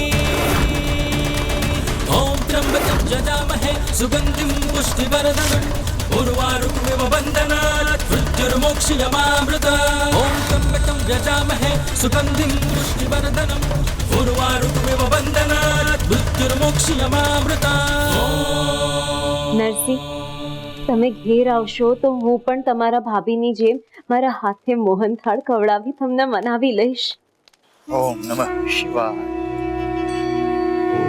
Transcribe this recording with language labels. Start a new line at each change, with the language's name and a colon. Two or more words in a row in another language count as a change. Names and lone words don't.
Sanskrit: ॐ त्र्यम्बकं यजामहे सुगन्धिं पुष्टिवर्धनम् उर्वारुकमिव बन्धनात् मृत्युर्मोक्षयमामृतात्। ॐ त्र्यम्बकं यजामहे सुगन्धिं पुष्टिवर्धनम् उर्वारुकमिव बन्धनात् मृत्युर्मोक्षयमामृतात्।
Gujarati: નરસિંહ, તમે ઘેર આવશો તો હું પણ તમારા ભાભીની જેમ મારા હાથે મોહનથાળ ખવડાવી તમને મનાવી લઈશ.
Sanskrit: ઓમ નમઃ શિવાય.